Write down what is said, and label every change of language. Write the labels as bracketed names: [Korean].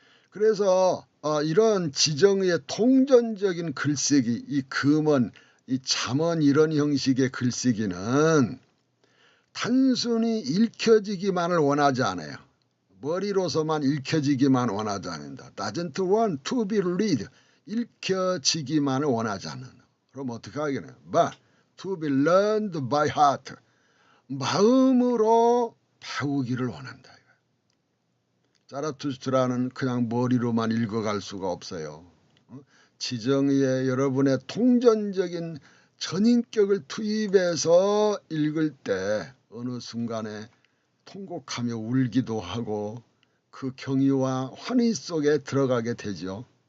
[Korean] 그래서 이런 지정의 통전적인 글쓰기, 이 금은, 이 잠언 이런 형식의 글쓰기는 단순히 읽혀지기만을 원하지 않아요. 머리로서만 읽혀지기만 원하지 않는다. [English] Doesn't want to be read. [Korean] 읽혀지기만을 원하지 않는다. 그럼 어떻게 하겠냐. [English] But to be learned by heart. [Korean] 마음으로 배우기를 원한다. 자라투스트라는 그냥 머리로만 읽어갈 수가 없어요. 지정의에 여러분의 통전적인 전인격을 투입해서 읽을 때 어느 순간에 통곡하며 울기도 하고 그 경의와 환희 속에 들어가게 되죠.